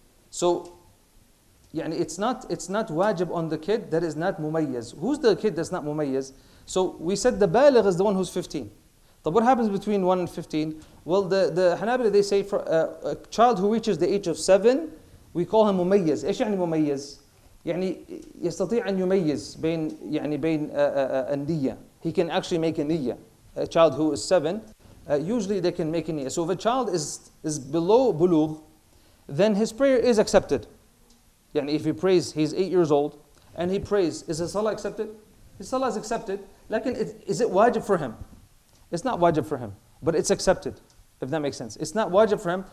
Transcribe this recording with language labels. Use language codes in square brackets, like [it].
[en] So it's not wajib on the kid that is not mumayyiz. Who's the kid that's not mumayyiz? So we said the baligh is the one who's 15. But what happens between 1 and 15? Well, the Hanbali, they say for a child who reaches the age of 7, we call him mumayyiz. [ar] إيش يعني مميز؟ يعني يستطيع أن يميز بين النية. [en] He can actually make a niyyah. A child who is 7, usually they can make a niyyah. So if a child is below bulugh, then his prayer is accepted. If he prays, he's 8 years old, and he prays, is his salah accepted? His salah is accepted. Is it wajib for him? It's not wajib for him, but it's accepted, if that makes sense. It's not wajib for him.